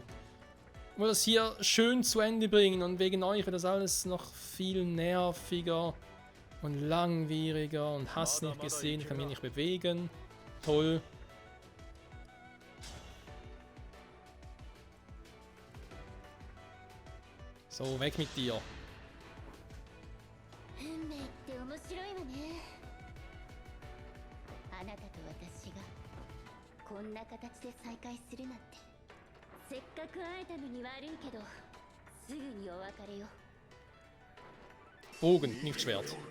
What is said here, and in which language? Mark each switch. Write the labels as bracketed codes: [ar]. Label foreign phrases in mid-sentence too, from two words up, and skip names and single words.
[de] Ich will das hier schön zu Ende bringen und wegen euch wird das alles noch viel nerviger und langwieriger und hast nicht gesehen, kann mich nicht bewegen. Toll. So, weg mit dir. [ja] 運命って面白いわね。あなたと私がこんな形で再会するなんて。せっかく会えたのに悪いけど、すぐにお別れよ。 [de] Bogen, nicht Schwert.